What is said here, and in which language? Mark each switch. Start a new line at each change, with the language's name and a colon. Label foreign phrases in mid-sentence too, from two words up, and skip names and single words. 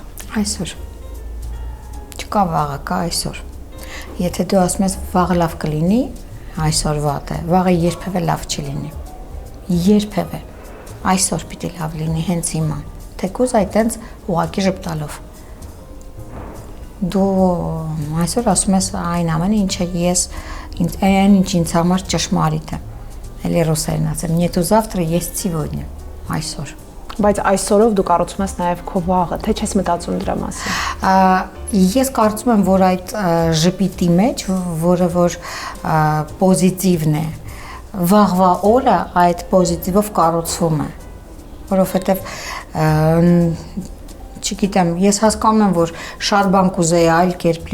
Armenian: Այսօր։ Չկա վաղը, կա այսօր։ Եթե դու ասում ես վաղը լավ կլինի, այսօր վատ է, վաղը երբևէ լավ չի լինի։ Երբևէ։ Այսօր պիտի լավ լինի, հենց հիմա։ Թեկուզ այդտենց ուղակի ժպտալով։ Դու այսօր ասում ես այն ամենը, ինչը ես այն ինչ ինձ համար ճշմարիտ է։ Էլի ռուսերեն ասեմ,
Russian: «Нету завтра, есть сегодня»,
Armenian: այսօր։ Բայց այսօրով դու կառուցում ես նաև քո վաղը, թե չես մտածում դրա մասին։ Ես կարծում եմ, որ այդ ժպիտի մեջ, որը որ պոզիտիվն է, վաղվա օրը այդ պոզիտիվով կառուցվում է, որովհետև չգիտեմ, ես հասկանում եմ, որ շատ բան կուզեի այլ կերպ